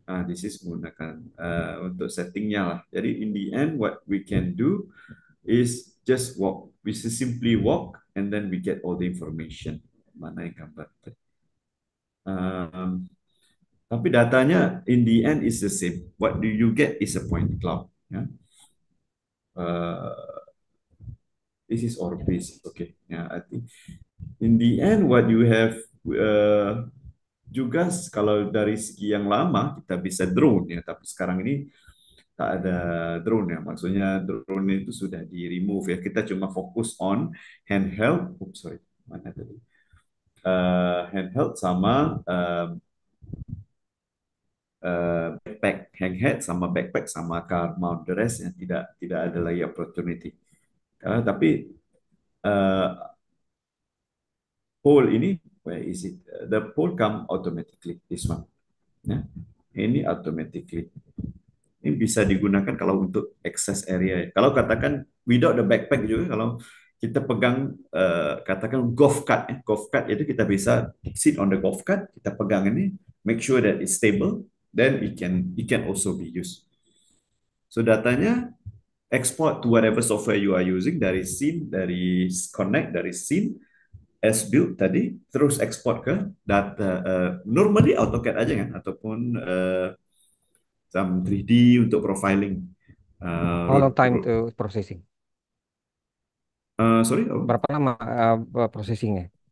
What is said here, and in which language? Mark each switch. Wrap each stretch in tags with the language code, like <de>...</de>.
<en>This is</en> <ms>menggunakan untuk settingnya lah.</ms> <en>Jadi in the end, what we can do is just walk. We simply walk, and then we get all the information.</en> <ms>Mana yang gambar? Tapi datanya</ms> <en>in the end is the same. What do you get is a point cloud.</en> <ms>Ya.</ms> <en>This is Orbis. Okay. Yeah, I think in the end what you have</en> <ms>juga kalau dari segi yang lama kita bisa drone ya, tapi sekarang ini tak ada drone ya. Maksudnya drone itu sudah di remove ya. Kita cuma fokus on handheld. Mana tadi? Handheld sama backpack, handheld sama backpack sama car mount. The rest yang tidak ada lagi opportunity. Tapi pole ini,</ms> <en>where is it? The pole come automatically. This one. Ya. Ini automatically.</en> <ms>Ini bisa digunakan kalau untuk access area. Kalau katakan</ms> <en>without the backpack</en> <ms>juga, kalau kita pegang katakan golf cart itu kita bisa</ms> <en>sit on the golf cart,</en> <ms>kita pegang ini,</ms> <en>make sure that it's stable, then it can also be used.</en> <ms>So datanya</ms> <en>export to whatever software you are using</en> <ms>dari scene, dari connect, dari scene as built tadi, terus export ke data normally AutoCAD aja kan, ataupun some 3D untuk profiling.</ms> <en>How long time to processing? Sorry,</en> <ms>berapa lama processingnya?</ms>